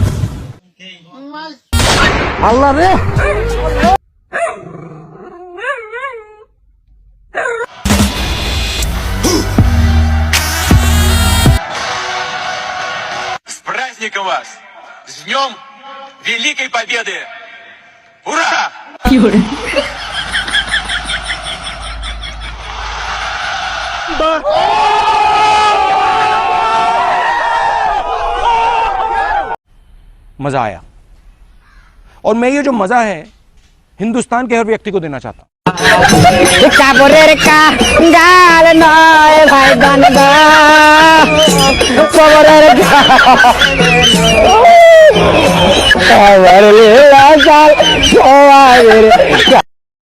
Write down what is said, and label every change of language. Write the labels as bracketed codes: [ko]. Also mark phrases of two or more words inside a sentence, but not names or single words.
[hi] Allah re. [ru] С праздником вас! С Днем Великой Победы! Ура! [hi] मजा आया और मैं ये जो मजा है हिंदुस्तान के हर व्यक्ति को देना चाहता हूं। [bn] কাপড়ের গাল নয় ভাই গান গা কবরের গাল